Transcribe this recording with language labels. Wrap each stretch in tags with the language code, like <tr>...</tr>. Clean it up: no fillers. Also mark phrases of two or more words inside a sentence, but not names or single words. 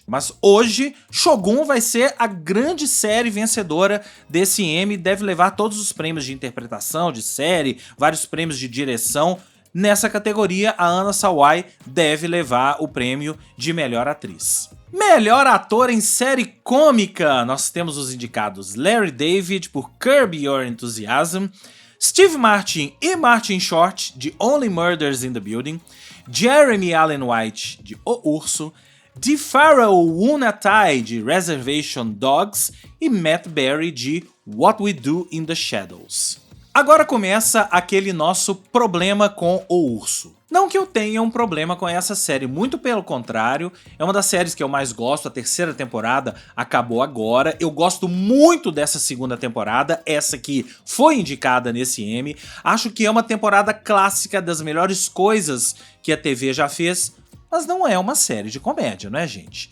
<pt>Mas hoje, Shogun vai ser a grande série vencedora desse Emmy, deve levar todos os prêmios de interpretação, de série, vários prêmios de direção. Nessa categoria, a Anna Sawai deve levar o prêmio de melhor atriz. Melhor ator em série cômica, nós temos os indicados Larry David por Curb Your Enthusiasm, Steve Martin e Martin Short de Only Murders in the Building, Jeremy Allen White de O Urso, DeFarrell Wunatai de Reservation Dogs e Matt Berry de What We Do in the Shadows. Agora começa aquele nosso problema com O Urso. Não que eu tenha um problema com essa série, muito pelo contrário, é uma das séries que eu mais gosto, a terceira temporada acabou agora, eu gosto muito dessa segunda temporada, essa que foi indicada nesse Emmy, acho que é uma temporada clássica, das melhores coisas que a TV já fez, mas não é uma série de comédia, não é, gente?</pt>